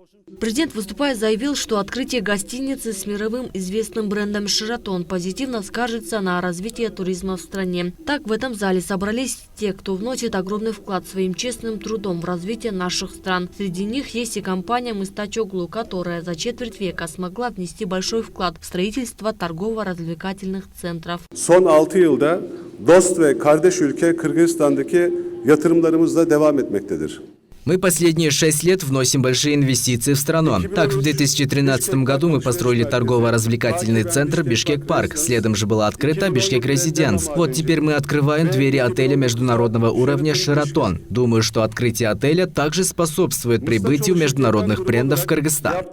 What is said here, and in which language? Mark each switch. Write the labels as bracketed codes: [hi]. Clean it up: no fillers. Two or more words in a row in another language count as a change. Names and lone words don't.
[ru] Президент, выступая, заявил, что открытие гостиницы с мировым известным брендом «Шератон» позитивно скажется на развитии туризма в стране. Так, в этом зале собрались те, кто вносит огромный вклад своим честным трудом в развитие наших стран. Среди них есть и компания «Мыстачоглу», которая за четверть века смогла внести большой вклад в строительство торгово-развлекательных центров. [tr] Son 6 yılda dost ve kardeş ülke Kırgızistan'daki yatırımlarımızla devam etmektedir. [ru] Мы последние 6 лет вносим большие инвестиции в страну. Так, в 2013 году мы построили торгово-развлекательный центр «Бишкек-парк». Следом же была открыта «Бишкек-резиденс». Вот теперь мы открываем двери отеля международного уровня «Шератон». Думаю, что открытие отеля также способствует прибытию международных брендов в Кыргызстан.